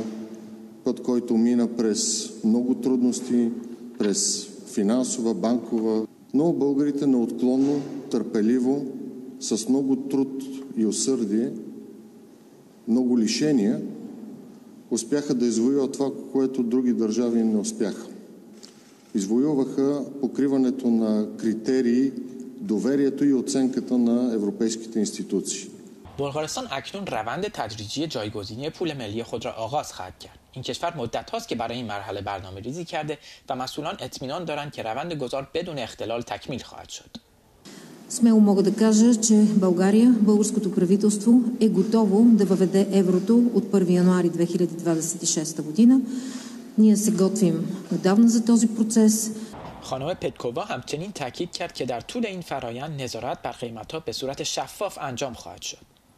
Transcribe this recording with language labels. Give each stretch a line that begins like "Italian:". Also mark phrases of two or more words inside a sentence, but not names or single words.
Bulgarian: Път, който мина през много трудности, през финансова, банкова, но българите неотклонно, търпеливо, с много труд и усърдие, много лишения, успяха да извоюват това, което други държави не успяха. Извоюваха покриването на критерии, доверието и оценката на европейските институции.
Persian: بلغارستان اکنون روند تدریجی جایگزینی پول ملی خود را آغاز خواهد کرد. این کشور مدت هاست که برای این مرحله برنامه‌ریزی کرده و مسئولان اطمینان دارند که روند گذار بدون اختلال تکمیل خواهد شد.
Bulgarian: Смело мога да кажа, че България, българското правителство е готово да въведе еврото от 1 януари 2026 година. Ние се готвим отдавна за този процес.
Persian: خانم پتکووا همچنین تاکید کرد که در طول این فرایند نظارت بر قیمت‌ها به صورت شفاف انجام خواهد شد.